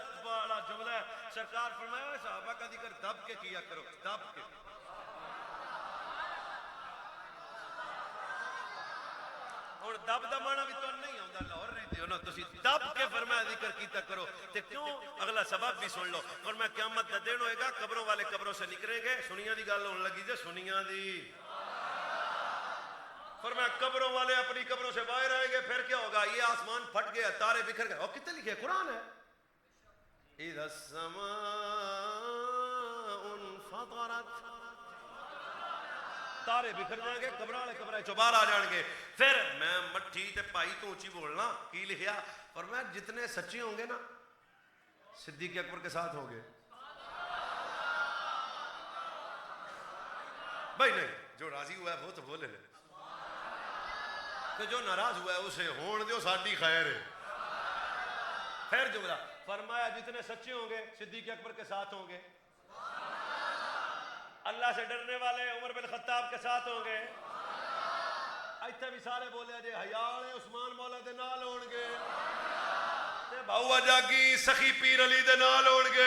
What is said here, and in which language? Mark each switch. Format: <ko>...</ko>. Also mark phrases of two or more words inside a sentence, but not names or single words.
<ur>بڑا جملہ ہے سرکار فرمایا صحابہ کا ذکر دب کے کیا کرو دب کے.</ur> <pa>اور دب دا معنی بھی تو نہیں ہوندا لاہور رہتے ہو نا تسی دب کے فرمایا ذکر کیتا کرو. تے کیوں اگلا سبب بھی سن لو. فرمایا قیامت دا دن ہوئے گا قبروں والے قبروں سے نکلیں گے. سنیاں دی گل ہون لگی جے سنیاں دی.</pa> <ur>فرمایا قبروں والے اپنی قبروں سے باہر آئیں گے. پھر کیا ہوگا؟ یہ آسمان پھٹ گیا تارے بکھر گئے. اور کتنے لکھے قرآن ہے</ur> <ar>اذا السماء انفطرت</ar> <ur>تارے بکھر جائیں گے,</ur> <pa>قبراں والے قبراں چوں باہر آ جان گے. پھر میں مٹھی تے پائی تو اونچی بولنا کی لکھیا, فرمایا جتنے سچے ہوں گے نا صدیق اکبر کے ساتھ ہوں گے. بھائی نہیں, جو راضی ہوا ہے وہ تو بولے لے, تو جو ناراض ہوا ہے اسے ہون دیو, ساڈی خیر ہے.</pa> <ur>پھر جملہ فرمایا جتنے سچے ہوں گے صدیق اکبر کے ساتھ ہوں گے, اللہ سے ڈرنے والے عمر بن خطاب کے ساتھ ہوں گے.</ur> <pa>ایتھے بھی سارے بولے جے حیا والے عثمان مولا دے نال ہون گے, تے بہوا جاگی سخی پیر علی دے نال ہون گے.</pa>